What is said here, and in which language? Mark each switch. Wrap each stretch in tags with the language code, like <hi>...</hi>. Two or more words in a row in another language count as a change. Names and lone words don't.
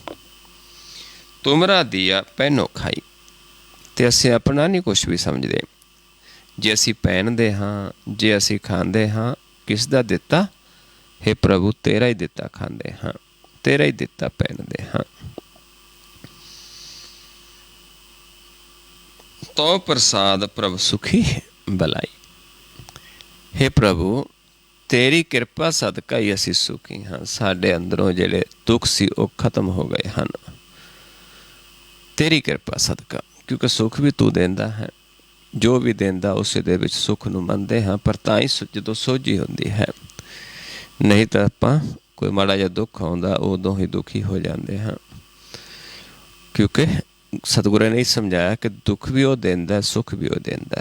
<pa>ਤੁਮਰਾ ਦੀਆ ਪੈਨਉ ਖਾਉ। ਤੇ ਅਸੀਂ ਆਪਣਾ ਨਹੀਂ ਕੁਝ ਵੀ ਸਮਝਦੇ। ਜੋ ਅਸੀਂ ਪਹਿਨਦੇ ਹਾਂ, ਜੋ ਅਸੀਂ ਖਾਂਦੇ ਹਾਂ, ਕਿਸ ਦਾ ਦਿੱਤਾ? ਹੇ ਪ੍ਰਭੂ ਤੇਰਾ ਹੀ ਦਿੱਤਾ ਖਾਂਦੇ ਹਾਂ, ਤੇਰਾ ਹੀ ਦਿੱਤਾ ਪਹਿਨਦੇ ਹਾਂ। ਤਉ ਪ੍ਰਸਾਦਿ ਪ੍ਰਭ ਸੁਖੀ ਵਲਾਈ। ਹੇ ਪ੍ਰਭੂ ਤੇਰੀ ਕਿਰਪਾ ਸਦਕਾ ਹੀ ਅਸੀਂ ਸੁਖੀ ਹਾਂ। ਸਾਡੇ ਅੰਦਰੋਂ ਜਿਹੜੇ ਦੁੱਖ ਸੀ ਉਹ ਖ਼ਤਮ ਹੋ ਗਏ ਹਨ ਤੇਰੀ ਕਿਰਪਾ ਸਦਕਾ। ਕਿਉਂਕਿ ਸੁੱਖ ਵੀ ਤੂੰ ਦਿੰਦਾ ਹੈਂ, ਜੋ ਵੀ ਦਿੰਦਾ ਉਸੇ ਦੇ ਵਿੱਚ ਸੁੱਖ ਨੂੰ ਮੰਨਦੇ ਹਾਂ, ਪਰ ਤਾਂ ਹੀ ਜਦੋਂ ਸੋਝੀ ਹੁੰਦੀ ਹੈ। ਨਹੀਂ ਤਾਂ ਆਪਾਂ ਕੋਈ ਮਾੜਾ ਜਿਹਾ ਦੁੱਖ ਆਉਂਦਾ ਉਦੋਂ ਹੀ ਦੁਖੀ ਹੋ ਜਾਂਦੇ ਹਾਂ, ਕਿਉਂਕਿ ਸਤਿਗੁਰਾਂ ਨੇ ਸਮਝਾਇਆ ਕਿ ਦੁੱਖ ਵੀ ਉਹ ਦਿੰਦਾ, ਸੁੱਖ ਵੀ ਉਹ ਦਿੰਦਾ ਹੈ।</pa>